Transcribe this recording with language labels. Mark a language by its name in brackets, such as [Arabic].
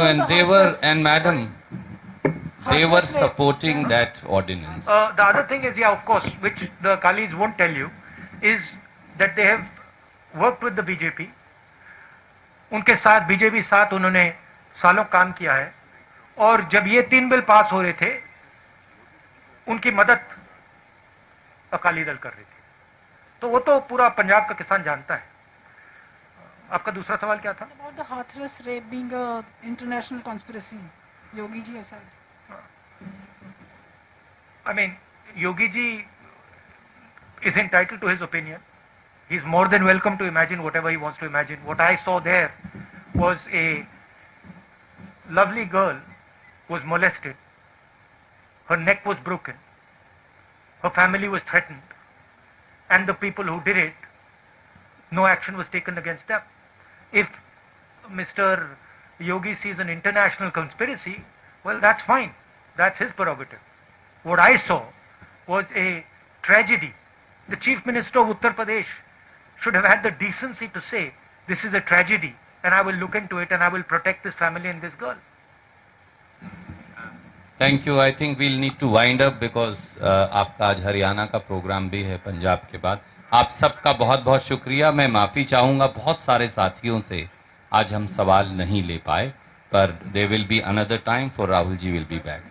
[English] And they were, and madam, they were supporting that ordinance. The other thing is, yeah, of course, which the Akalis won't tell you, is that they have worked with the BJP. [Hindi] उनके साथ BJP साथ उन्होंने सालों काम किया है और जब ये 3 बिल पास हो रहे थे उनकी मदद अकाली दल कर रही थी। तो वो तो पूरा पंजाब का किसान जानता है। आपका दूसरा सवाल क्या था? [English] About the Hathras rape being a international conspiracy, Yogi ji has said. I mean, Yogi ji is entitled to his opinion. He's more than welcome to imagine whatever he wants to imagine. What I saw there was a lovely girl who was molested. Her neck was broken. Her family was threatened. And the people who did it, no action was taken against them. If Mr. Yogi sees an international conspiracy, well, that's fine. That's his prerogative. What I saw was a tragedy. The Chief Minister of Uttar Pradesh should have had the decency to say, this is a tragedy and I will look into it and I will protect this family and this girl. Thank you. I think we'll need to wind up because [Hindi] आपका आज हरियाणा का programme भी है पंजाब के बाद। आप सबका बहुत बहुत शुक्रिया। मैं माफ़ी चाहूँगा बहुत सारे साथियों से आज हम सवाल नहीं ले पाए, पर [English] There will be another time for Rahul ji will be back.